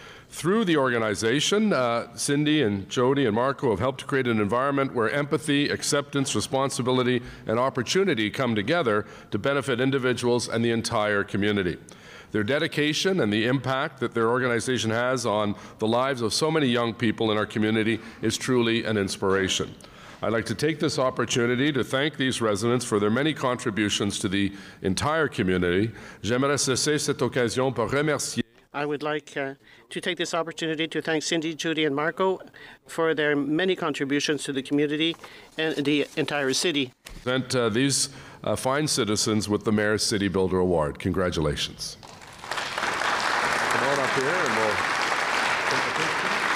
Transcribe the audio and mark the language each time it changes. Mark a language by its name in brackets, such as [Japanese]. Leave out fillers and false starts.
[English] Through the organization, Cindy and Jody and Marco have helped to create an environment where empathy, acceptance, responsibility, and opportunity come together to benefit individuals and the entire community. Their dedication and the impact that their organization has on the lives of so many young people in our community is truly an inspiration. I'd like to take this opportunity to thank these residents for their many contributions to the entire community. [French] J'aimerais saisir cette occasion pour remercier. [English] I would like to take this opportunity to thank Cindy, Judy, and Marco for their many contributions to the community and the entire city. Present these fine citizens with the Mayor's City Builder Award. Congratulations. Come on up here and we'll take a picture.